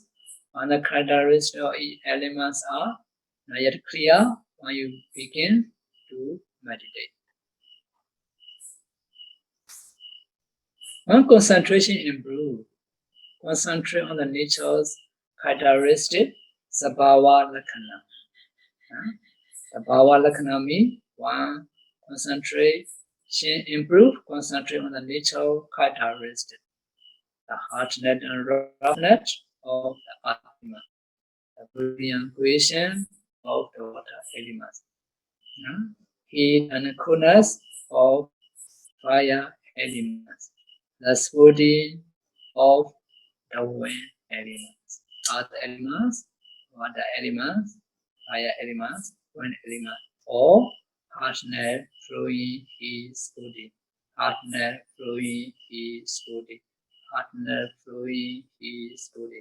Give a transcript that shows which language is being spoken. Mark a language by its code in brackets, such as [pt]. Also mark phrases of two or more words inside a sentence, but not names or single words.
[en] And the characteristics of each elements are not yet clear when you begin to meditate. When concentration improves, concentrate on the nature's characteristic, [pi] sabhava lakkhana. Sabhava lakkhana [en] means 1. Concentration improve, concentrate on the natural characteristic, the hardness and roughness of the element, the brilliant creation of the water elements, heat and coolness of fire elements, the smoothing of the wind elements, earth elements, water elements, fire elements, wind elements, or hardness, flowing, heat, smoothing, hardness, flowing, heat, smoothing, hardness, flowing, heat, smoothing.